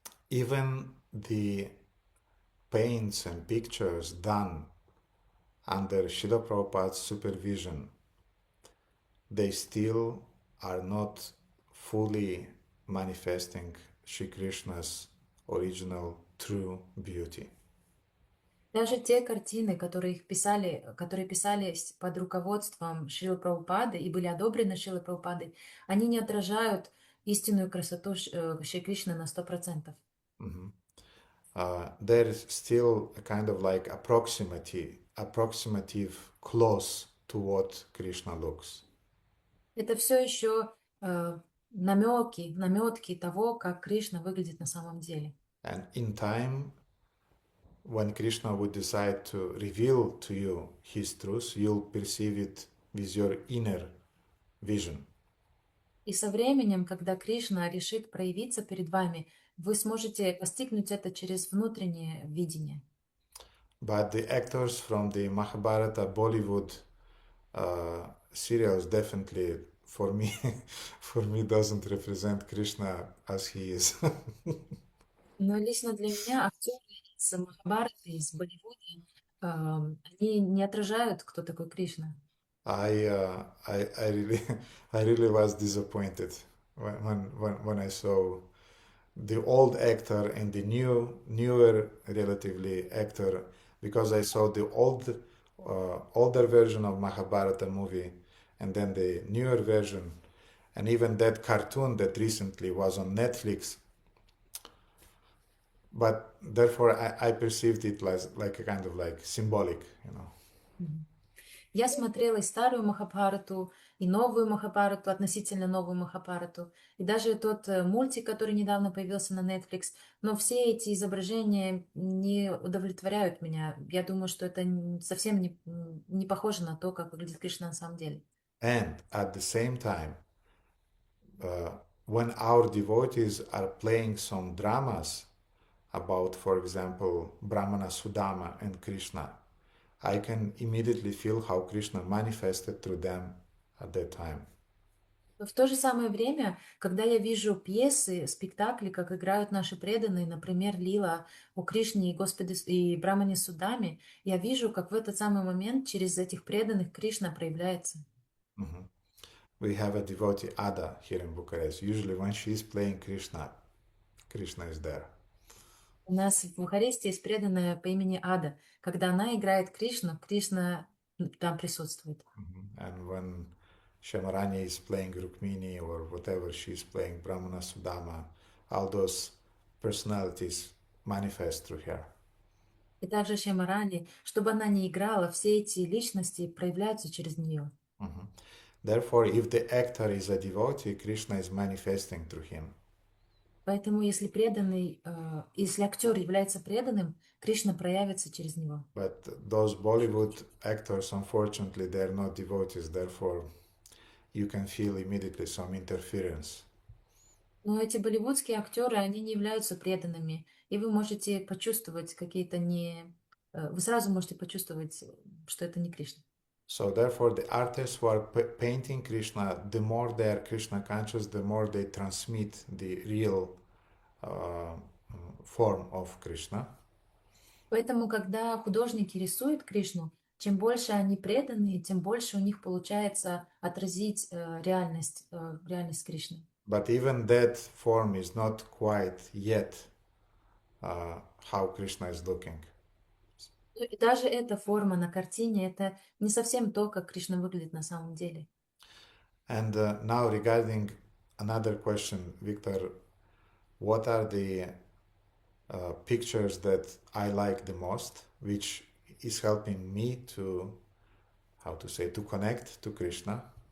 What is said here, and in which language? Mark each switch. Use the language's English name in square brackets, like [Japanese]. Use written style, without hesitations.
[English] Even the paints and pictures done under Srila Prabhupada's supervision, they still are not fully manifesting Shri Krishna's original true beauty. [Russian] Даже те картины, которые писались под руководством Шрилы Прабхупады и были одобрены Шрилой Прабхупадой, они не отражают истинную красоту Шри Кришны на 100%. [English] There is still a kind of like approximative close to what Krishna looks. [Russian] Это все еще наметки того, как Кришна выглядит на самом деле. [English] And in time, when Krishna would decide to reveal to you his truth, you'll perceive it with your inner vision. [Russian] И со временем, когда Кришна решит проявиться перед вами, вы сможете постигнуть это через внутреннее видение. [English] But the actors from the Mahabharata Bollywood serials definitely, for me, doesn't represent Krishna as he is. [Russian] Но лично для меня актеры из Махабхараты, из Болливуда, они не отражают, кто такой Кришна. [English] I really was disappointed when I saw the old actor and the newer relatively actor, because I saw the older version of Mahabharata movie and then the newer version, and even that cartoon that recently was on Netflix. But therefore I perceived it like a kind of like symbolic, you know. [Russian] Я смотрела и старую Махабхарату, и новую Махабхарату, относительно новую Махабхарату, и даже тот мультик, который недавно появился на Netflix. Но все эти изображения не удовлетворяют меня. Я думаю, что это совсем не похоже на то, как выглядит Кришна на самом деле. [English] And at the same time, when our devotees are playing some dramas about, for example, Brahmana Sudama and Krishna, I can immediately feel how Krishna manifested through them at that time. [Russian] Но в то же самое время, когда я вижу пьесы, спектакли, как играют наши преданные, например, Лила о Кришне и Господе и Брамане Судами, я вижу, как в этот самый момент через этих преданных Кришна проявляется. [English] We have a devotee Ada here in Bucharest. Usually when she is playing Krishna, Krishna is there. [Russian] У нас в Бухаресте есть преданная по имени Ада. Когда она играет Кришну, Кришна там присутствует. [English] And when Shamarani is playing Rukmini or whatever she's playing, Brahmana Sudama, all those personalities manifest through her. [Russian] И также Шамарани, чтобы она не играла, все эти личности проявляются через нее. [English] Therefore, if the actor is a devotee, Krishna is manifesting through him. [Russian] Поэтому, если актер является преданным, Кришна проявится через него. [English] But those Bollywood actors, unfortunately, they're not devotees. Therefore, you can feel immediately some interference. [Russian] Но эти болливудские актеры, они не являются преданными, и вы можете почувствовать вы сразу можете почувствовать, что это не Кришна. [English] So therefore, the artists who are painting Krishna, the more they are Krishna conscious, the more they transmit the real form of Krishna. [Russian] Поэтому, когда художники рисуют Кришну, чем больше они преданы, тем больше у них получается отразить реальность Кришны. [English] But even that form is not quite yet how Krishna is looking. [Russian] И даже эта форма на картине, это не совсем то, как Кришна выглядит на самом деле. [English] And now regarding another question, Victor, what are the pictures that I like the most, which is helping me to connect to Krishna?